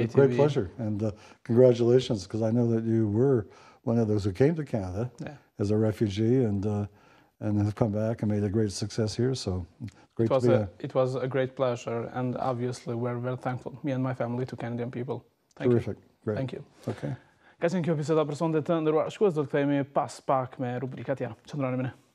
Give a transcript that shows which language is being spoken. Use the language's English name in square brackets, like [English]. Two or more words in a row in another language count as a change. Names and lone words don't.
[English] It's a great pleasure, and congratulations, because I know that you were one of those who came to Canada as a refugee and have come back and made a great success here. So great to be here. It was a great pleasure, and obviously we're very thankful, me and my family, to Canadian people. Terrific. Great. Thank you. Okay. [Albanian] Ka qenë kjo biseda për sonte të ndëruar. Shkues do të kthehemi pas pak me rubrikat tjera. Qëndroni me ne.